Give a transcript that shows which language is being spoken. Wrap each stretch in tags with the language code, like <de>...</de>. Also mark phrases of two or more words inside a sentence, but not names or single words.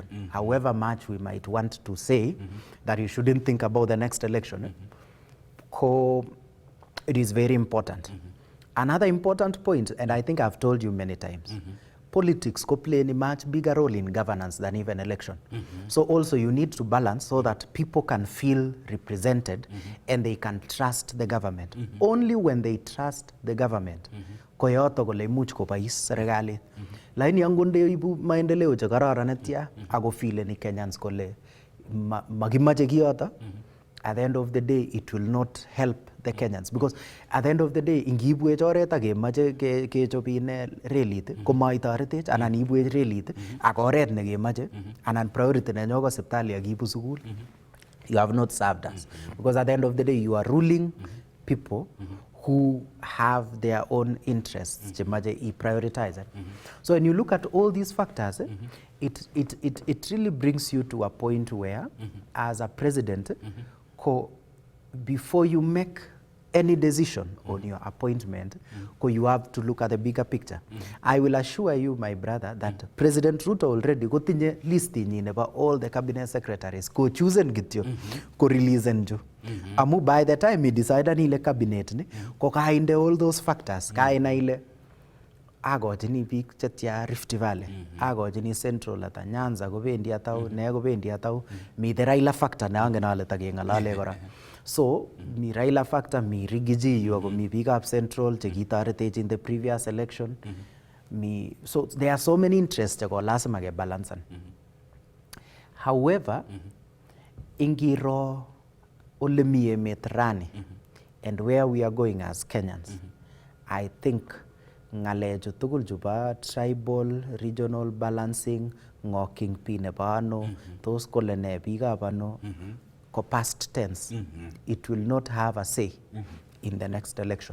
<en>However much we might want to say that you shouldn't think about the next election, it is very important. Another important point, and I think I've told you many times, politics play a much bigger role in governance than even election. So also you need to balance so that people can feel represented and they can trust the government. Only when they trust the government,</en> <kln>koyoto kole imuch kopais serikalit. Laini angunde ibu maendeleo che kararan etya ako feel ni Kenyans kole magimache kiyoto.</kln> <en>At the end of the day, it will not help the Kenyans, because at the end of the day,</en> <kln>ingibwech oret ak kemache kechopin relit komaitoretech, anan ibwech relit ak oret ne kemache, anan priority nenyo ko sipitali ak ibu sukul.</kln> <en>You have not served us, because at the end of the day, you are ruling people who have their own interests chemache prioritize. So when you look at all these factors, it really brings you to a point where, as a president, before you make any decision on your appointment, you have to look at the bigger picture. I will assure you, my brother, that President Ruto already got the list about all the cabinet secretaries</en> <kln>ko chosen gityo ko release njo. Amu</kln> <en>by the time he decided</en> <kln>ile cabinet ni ko kainde</kln> <en>all those factors</en> <kln>kaina ile agojini biik chetya Rift Valley, agojini Central ata Nyanza kobendi atau ne kobendi atau mi</kln> <en>the Raila factor</en> <kln>ne angen ale takengalale kora. So mi Raila factor, mi Rigiji yu ako mi biik ab Central chekitoretech</kln> <en>in the previous election. So there are so many interests</en> <kln>cheko lazima ke balancean. However, ingiro ole mi emet rani</kln> <en>and where we are going as Kenyans, I think</en> <kln>ngalechu tugul juba</kln> <en>tribal regional balancing</en> <kln>ngoking pi nebo ano tos kole ne biik ab ano ko</kln> <en>past tense. It will not have a say in the next election.</en>